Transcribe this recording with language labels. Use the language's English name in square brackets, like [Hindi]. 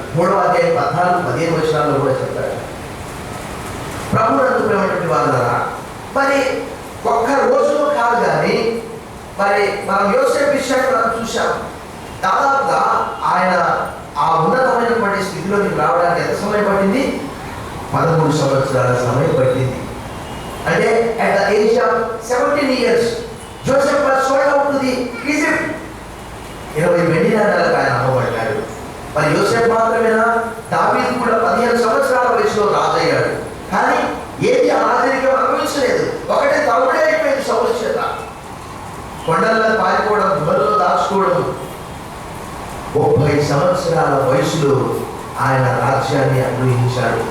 [Telugu] 3వ అధ్యాయం 14-15 వచనాల్లో కూడా చెప్తాడు. ప్రభువునందు ప్రియమైనటువంటి వారులారా, మరి ఒక్క రోజులో కాదు, కానీ మరి మనం యోసేపు విషయాన్ని మనం చూసాం. దాదాపుగా ఆయన ఆ ఉన్నతమైనటువంటి స్థితిలోకి రావడానికి ఎంత సమయం పట్టింది? 13 సంవత్సరాల సమయం పట్టింది. [English] అంటే at the age of 17 years Joseph was sold out to the Egypt. [Telugu] 20 వెండి నాణాలకు ఆయన అమ్మబడ్డాడు. మరి యోసేపు మాత్రమేనా? దావీదు కూడా 15 సంవత్సరాల వయసులో రాజయ్యాడు, కానీ ఏది ఆ రాజరికం అనుభవించలేదు. ఒకటే తమ్ముడే అయిపోయింది సౌలు చేత. కొండల్లో పారిపోవడం, గుహల్లో దాచుకోవడం. 30 సంవత్సరాల వయసులో ఆయన రాజ్యాన్ని అనుభవించాడు.